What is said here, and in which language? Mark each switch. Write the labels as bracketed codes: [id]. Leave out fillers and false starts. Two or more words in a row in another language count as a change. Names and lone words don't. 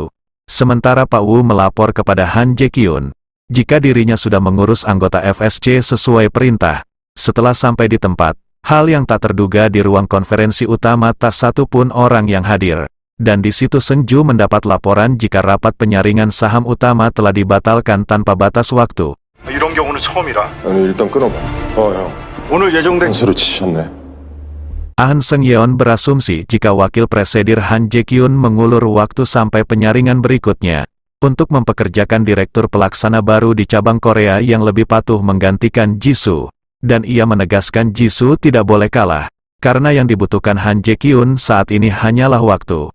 [id] Sementara Pak Woo melapor kepada Han Jae-kyun, jika dirinya sudah mengurus anggota FSC sesuai perintah. Setelah sampai di tempat, hal yang tak terduga di ruang konferensi utama tak satu pun orang yang hadir. Dan di situ Seungju mendapat laporan jika rapat penyaringan saham utama telah dibatalkan tanpa batas waktu. [ko] 이런 경우는 처음이라. 아니 일단 끊어봐. 형. 오늘 예정된 한수를 치셨네. [id] Ahn Seung-yeon berasumsi jika wakil presidir Han Jae-kyun mengulur waktu sampai penyaringan berikutnya, untuk mempekerjakan direktur pelaksana baru di cabang Korea yang lebih patuh menggantikan Jisoo, dan ia menegaskan Jisoo tidak boleh kalah, karena yang dibutuhkan Han Jae-kyun saat ini hanyalah waktu.